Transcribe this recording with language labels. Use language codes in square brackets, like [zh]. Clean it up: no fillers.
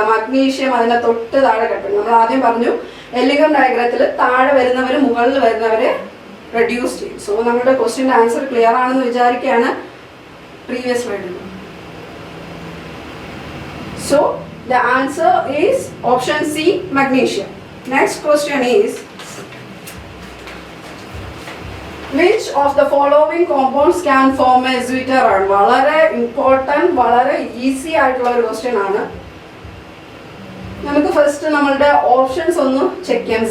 [ml] Magnesium അതിനെ തൊട്ട് താഴെ കിടക്കുന്നത്. നമ്മൾ ആദ്യം പറഞ്ഞു എല്ലിംഗൻ ഡയഗ്രത്തിൽ താഴെ വരുന്നവർ മുകളിൽ വരുന്നവരെ റെഡ്യൂസ് ചെയ്യും. സോ നമ്മുടെ ക്വസ്റ്റ്യൻ്റെ ആൻസർ ക്ലിയർ ആണെന്ന് വിചാരിക്കുകയാണ്. പ്രീവിയസ് സ്ലൈഡിൽ. [en] So the answer is option C, magnesium. Next question is, which of the following compounds can form a zwitter ion? [ml] വളരെ ഇമ്പോർട്ടൻറ്റ്, വളരെ ഈസി ആയിട്ടുള്ള ഒരു ക്വസ്റ്റ്യൻ ആണ്. നമുക്ക് ഫസ്റ്റ് നമ്മളുടെ ഓപ്ഷൻസ് ഒന്ന് ചെക്ക് ചെയ്യാം.